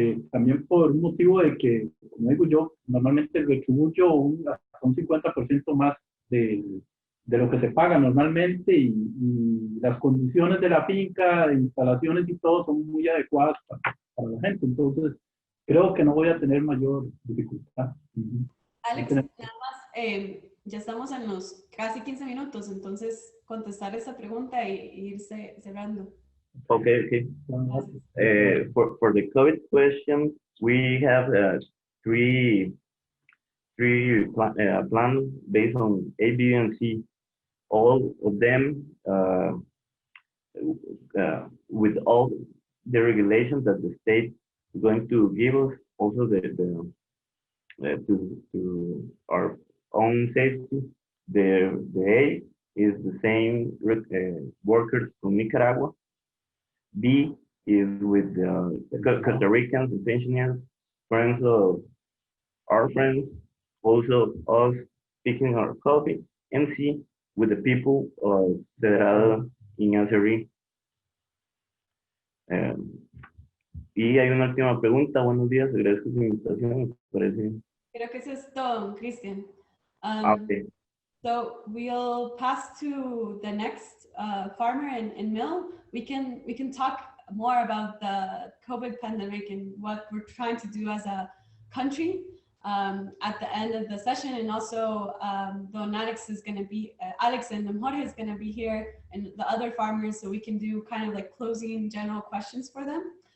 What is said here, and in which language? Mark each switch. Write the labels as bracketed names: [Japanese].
[Spanish] También por un motivo de que, como digo yo, normalmente retribuyo hasta un 50% más de lo que se paga normalmente y las condiciones de la finca, de instalaciones y todo son muy adecuadas para la gente. Entonces, creo que no voy a tener mayor dificultad. Alex, nada más, ya estamos en los casi 15 minutos, entonces contestar esta pregunta e irse cerrando. [English] Okay. For the COVID question, we have three plans based on A, B, and C. All of them with all the regulations that the state is going to give us, also to our own safety. The A is the same workers from Nicaragua. B is with Costa Ricans and pensioners, friends of our friends, also us picking our coffee. And C with the people of Federal in Azeri. [Spanish] Y hay una última pregunta. Buenos días, agradezco su invitación. Me parece. Creo que eso es todo, Christian. [English] Okay. So we'll pass to the next farmer and mill. We can talk more about the COVID pandemic and what we're trying to do as a country at the end of the session. And also, Don Alex is going to be, Alex and Jorge is going to be here, and the other farmers, so we can do kind of like closing general questions for them.